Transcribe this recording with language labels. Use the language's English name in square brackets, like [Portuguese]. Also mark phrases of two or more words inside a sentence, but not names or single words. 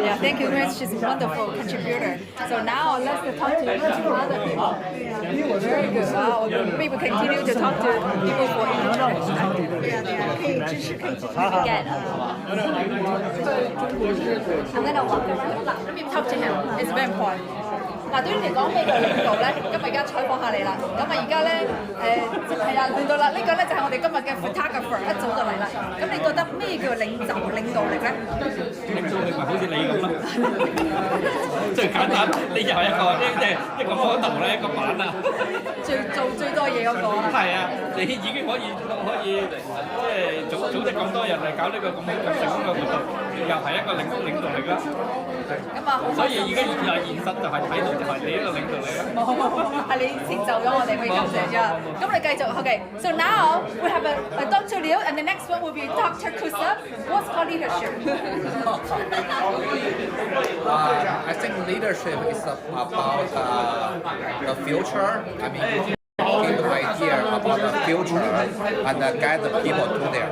[English] Yeah, thank you very much. She's a wonderful contributor. So now let's talk to other people. Very good. Wow. Maybe we continue to talk to people for Get. I'm gonna walk. Let me talk to him. It's very important. [Cantonese] 嗱，對於你嚟講咩叫領導咧？今日而家採訪下你啦。咁啊，而家咧係啦，輪到啦。呢個咧就係我哋今日嘅 photographer 一早就嚟啦。咁你覺得咩叫領導力咧？領導力咪好似你咁咯，最簡單，你就係一個 model 咧，一個版啊。做最多嘢嗰個啊。係啊，你已經可以即係組織咁多人嚟搞呢個咁成功嘅活動，又係一個領導力啦。咁啊，所以而家現實就係睇到就係你一個領導力啦。係你成就咗我哋，可以感謝啫。咁你繼續 [English] ，OK。So now we have a Dr. Liu, and the next one will be Dr. Kusa. What's called leadership? I think leadership is about the future. I mean, give the idea about the future and guide the people to there.